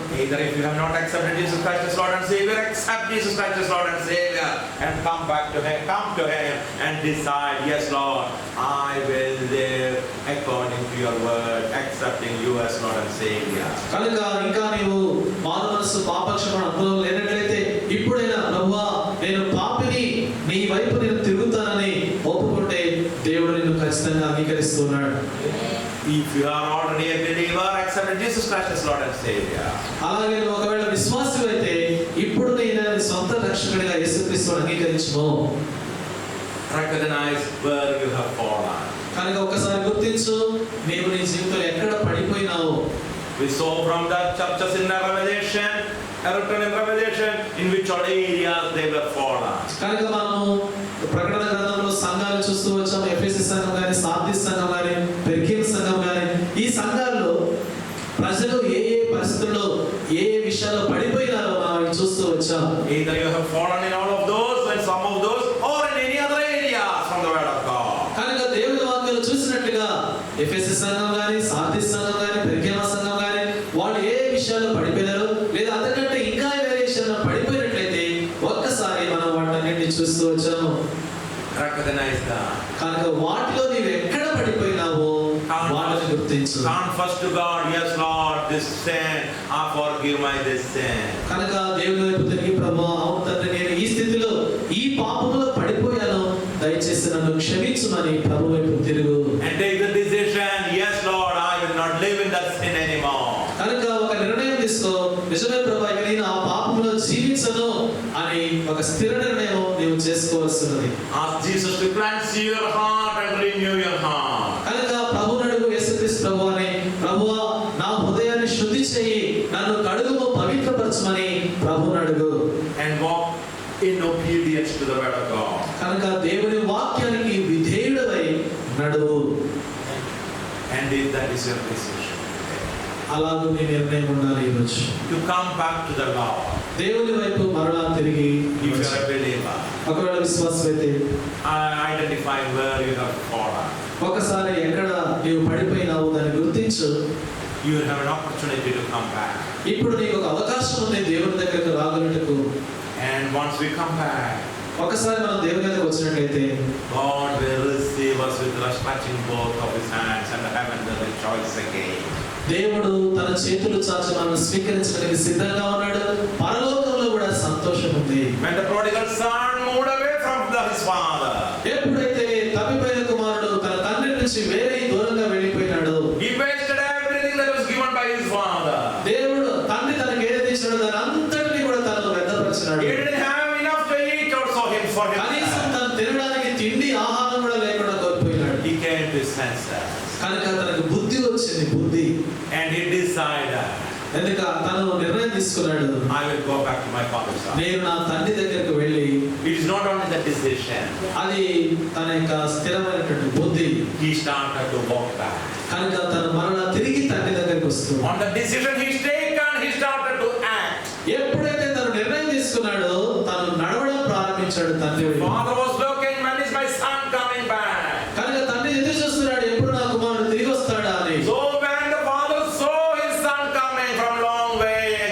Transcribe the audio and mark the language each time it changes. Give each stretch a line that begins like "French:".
English: Either if you have not accepted Jesus Christ as Lord and Savior, accept Jesus Christ as Lord and Savior and come back to Him, come to Him and decide, yes Lord, I will live according to your word, accepting you as Lord and Savior.
Telugu: కనుక ఇంకా నీవు మారుమనస్సు పాపక్షమాపణ అనుభవం లేనట్లయితే ఇప్పుడైనా ప్రభువా నేను పాపిని, నీ వైపు నేను తిరుగుతానని ఒప్పుకుంటే దేవుడు నిన్ను ఖచ్చితంగా అంగీకరిస్తున్నాడు.
English: If you are already a believer, accept Jesus Christ as Lord and Savior.
Telugu: అలాగే నువ్వు ఒకవేళ విశ్వాసమైతే ఇప్పుడు నేను సొంత రక్షకుడిగా యేసుక్రీస్తును అంగీకరించుము.
English: Recognize where you have fallen.
Telugu: కనుక ఒకసారి గుర్తించు నీవు నీ జీవితంలో ఎక్కడ పడిపోయినావు.
English: We saw from the churches in the Revelation, written in Revelation, in which all areas they were fallen.
Telugu: కనుక మనము ప్రకటన గ్రంథంలో సంఘాలు చూస్తూ వచ్చాము. ఎఫెసీ సంఘం గాని, సార్దీస్ సంఘం గాని, పెర్గేము సంఘం గాని, ఈ సంఘాల్లో ప్రజలు ఏ ఏ పరిస్థితుల్లో ఏ ఏ విషయాల్లో పడిపోయినారో మనం చూస్తూ వచ్చాం.
English: Either you have fallen in all of those and some of those, or in any other areas from the word of God.
Telugu: కనుక దేవుని వాక్యాలు చూసినట్లుగా ఎఫెసీ సంఘం గాని, సార్దీస్ సంఘం గాని, పెర్గేము సంఘం గాని వాళ్ళు ఏ విషయాల్లో పడిపోయినారో లేదా అంతకంటే ఇంకా వేరే విషయాల్లో పడిపోయినట్లయితే ఒక్కసారి మనం వాటిని చూస్తూ వచ్చాము.
English: Recognize that.
Telugu: కనుక వాటిలో నీవు ఎక్కడ పడిపోయినావో వాటిని గుర్తించు.
English: Confess to God, yes Lord, this sin, forgive my this sin.
Telugu: కనుక దేవుని వైపు తిరిగి ప్రభువా అవును తండ్రి నేను ఈ స్థితిలో ఈ పాపంలో పడిపోయాను, దయచేసి నన్ను క్షమించుమని ప్రభు వైపు తిరుగు.
English: And take the decision, yes Lord, I will not live in that sin anymore.
Telugu: కనుక ఒక నిర్ణయం తీసుకో, నిజమే ప్రభువా ఇక నేను ఆ పాపంలో జీవించను అని ఒక స్థిర నిర్ణయం నీవు చేసుకోవాల్సినది.
English: Ask Jesus to cleanse your heart and renew your heart.
Telugu: కనుక ప్రభువుని అడుగు, యేసుక్రీస్తు ప్రభువాని ప్రభువా నా హృదయాన్ని శుద్ధి చేయి, నన్ను కడుగుము, పవిత్రపరచమని ప్రభువుని అడుగు.
English: And walk in obedience to the word of God.
Telugu: కనుక దేవుని వాక్యానికి విధేయుడవై నడువు.
English: And if that is your decision,
Telugu: అలాగే నీ నిర్ణయం ఉండాలి ఈరోజు.
English: to come back to the Lord.
Telugu: దేవుని వైపు మరలా తిరిగి
English: If you are a believer,
Telugu: ఒకవేళ విశ్వాసమైతే
English: identify where you have fallen.
Telugu: ఒకసారి ఎక్కడ నీవు పడిపోయినావు దాన్ని గుర్తించు.
English: You will have an opportunity to come back.
Telugu: ఇప్పుడు నీకు ఒక అవకాశం ఉంది దేవుని దగ్గరకు రాగలుగుటకు.
English: And once we come back,
Telugu: ఒకసారి మనం దేవుని దగ్గరకు వచ్చినట్లయితే
English: God will receive us with touching both of His hands and heaven will rejoice again.
Telugu: దేవుడు తన చేతులు చాచి మనల్ని స్వీకరించడానికి సిద్ధంగా ఉన్నాడు. పరలోకంలో కూడా సంతోషం ఉంది.
English: When the prodigal son moved away from his father,
Telugu: ఎప్పుడైతే తప్పిపోయిన కుమారుడు తన తండ్రి నుంచి వేరే దూరంగా వెళ్ళిపోయినాడు,
English: he wasted everything that was given by his father.
Telugu: దేవుడు తండ్రి తనకి ఏదైతే ఇచ్చాడో దాని అంతటిని కూడా తనకు వ్యర్థపరిచినాడు.
English: He didn't have enough to eat also for
Telugu: కనీసం
English: himself.
Telugu: తను తినడానికి తిండి ఆహారం కూడా లేకుండా కోల్పోయినాడు.
English: He came to his senses
Telugu: కనుక తనకు బుద్ధి వచ్చింది. బుద్ధి
English: and he decided,
Telugu: ఎందుక తను నిర్ణయం తీసుకున్నాడు,
English: I will go back to my father's house.
Telugu: నేను నా తండ్రి దగ్గరకు వెళ్ళి.
English: It is not only the decision,
Telugu: అది తన యొక్క స్థిరమైనటువంటి బుద్ధి.
English: he started to walk back.
Telugu: కనుక తను మరలా తిరిగి తండ్రి దగ్గరికి వస్తున్నాడు.
English: On the decision he's taken, he started to act.
Telugu: ఎప్పుడైతే తను నిర్ణయం తీసుకున్నాడో తను నడవడం ప్రారంభించాడు తండ్రి వైపు.
English: Father was looking, when is my son coming back?
Telugu: కనుక తండ్రి ఎదురు చూస్తున్నాడు ఎప్పుడు నా కుమారుడు తిరిగి వస్తాడా అని.
English: So when the father saw his son coming from long way,